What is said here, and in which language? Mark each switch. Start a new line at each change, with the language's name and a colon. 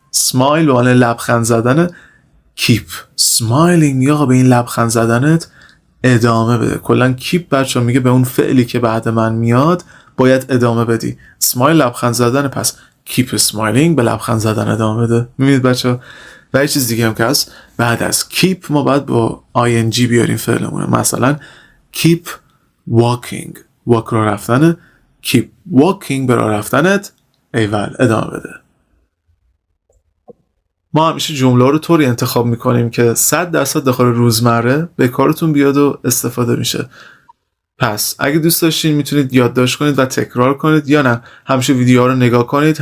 Persian: Smile به معنی لبخند زدن.
English: Keep smiling
Persian: یا به این لبخند زدنت ادامه بده. کلا keep بچه میگه به اون فعلی که بعد من میاد باید ادامه بدی. Smile لبخند زدن، پس
English: keep smiling
Persian: به لبخند زدن ادامه بده. میبینید بچه و یه چیز دیگه هم که هست بعد از keep ما باید با ing بیاریم فعلمونه.
English: مثلا keep walking.
Persian: walk رو رفتن.
English: keep walking
Persian: به راه رفتنت ایول ادامه بده. ما همیشه جمله رو طوری انتخاب میکنیم که 100% داخل روزمره به کارتون بیاد و استفاده میشه. پس اگه دوست داشتین میتونید یادداشت کنید و تکرار کنید یا نه همیشه ویدیوها رو نگاه کنید.